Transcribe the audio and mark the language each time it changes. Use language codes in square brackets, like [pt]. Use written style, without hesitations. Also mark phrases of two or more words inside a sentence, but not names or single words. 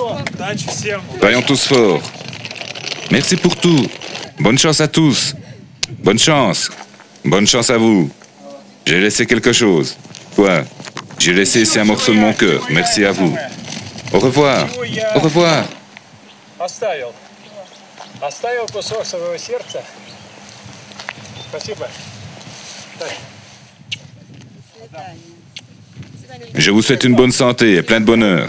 [fr] Soyons tous forts. Merci pour tout. Bonne chance à tous. Bonne chance. Bonne chance à vous. J'ai laissé quelque chose. Quoi? J'ai laissé ici un morceau de mon cœur. Merci à vous. Au revoir. Au revoir. [ru] Оставил кусок своего сердца. Спасибо. [fr] Je vous souhaite une bonne santé et plein de bonheur.